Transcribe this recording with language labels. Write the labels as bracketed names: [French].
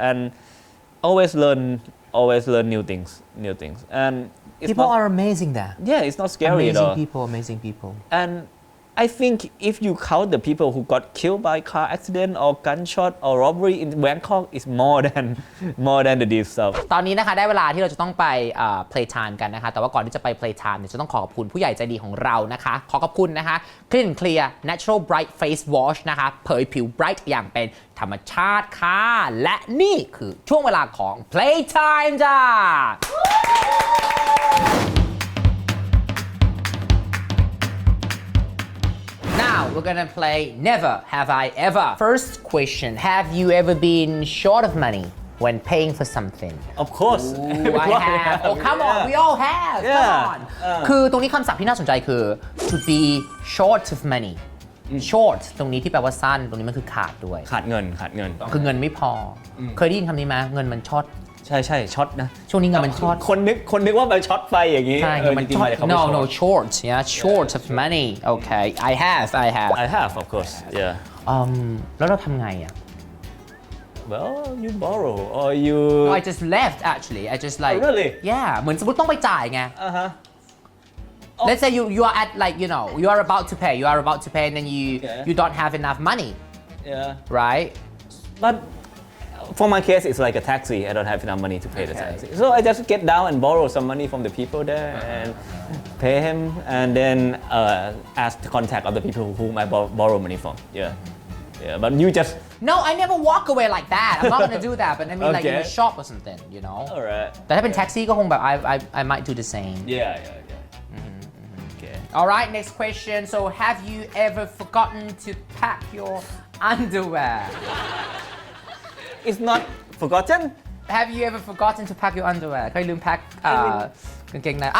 [English] And always learn new things. And it's People not, are amazing there yeah, it's not scary at all. Amazing people And I think if you count the people who got killed by car accident or gunshot or robbery in Bangkok, it's more than the Deep South. [Thai] ตอนนี้นะคะได้เวลาที่เราจะต้องไปplaytime กันนะคะแต่ว่าก่อนที่จะไป playtime เนี่ยจะต้องขอขอบคุณผู้ใหญ่ใจดีของเรานะคะขอขอบคุณนะคะ Clean and Clear Natural Bright Face Wash นะคะเผยผิว bright อย่างเป็นธรรมชาติค่ะและนี่คือช่วงเวลาของ playtime จ้า [English] Now we're gonna play Never Have I Ever. First question: Have you ever been short of money when paying for something? Of course. I have. Oh, come on, we all have. Yeah. Come on. [Thai] คือตรงนี้คำศัพท์ที่น่าสนใจคือ [English] to be short of money. [Thai] Short ตรงนี้ที่แปลว่าสั้นตรงนี้มันคือขาดด้วย ขาดเงิน คือเงินไม่พอเคยได้ยินคำนี้ไหมเงินมันช็อต ใช่ช็อตนะ ช่วงนี้เงินมันช็อต คนนึกว่ามันช็อตไฟอย่างนี้ ใช่เงินมันช็อต จริงๆเขาไม่ [English] No [Thai] ช็อต [English] short yeah short of money okay I have I have of course yeah [Thai] แล้วเราทำไงอ่ะ [English] well you borrow or you No, I just left actually. I just like Oh, really? Yeah [Thai] เหมือนสมมติต้องไปจ่ายไง [English] Let's say you are at like you are about to pay and then you don't have enough money yeah right but for my case it's like a taxi I don't have enough money to pay the taxi so I just get down and borrow some money from the people there and pay him and then ask to contact other people whom I borrow money from Yeah, but you just No, I never walk away like that. I'm not gonna do that. But I mean, like in a Okay. shop or something, you know. alright. [Thai] แต่ถ้าเป็นแท็กซี่ก็คงแบบ [English] I might do the same. Yeah. Okay. All right, next question. So, have you ever forgotten to pack your underwear? It's not forgotten. Have you ever forgotten to pack your underwear? [Thai] เคยลืม pack กางเกงใน I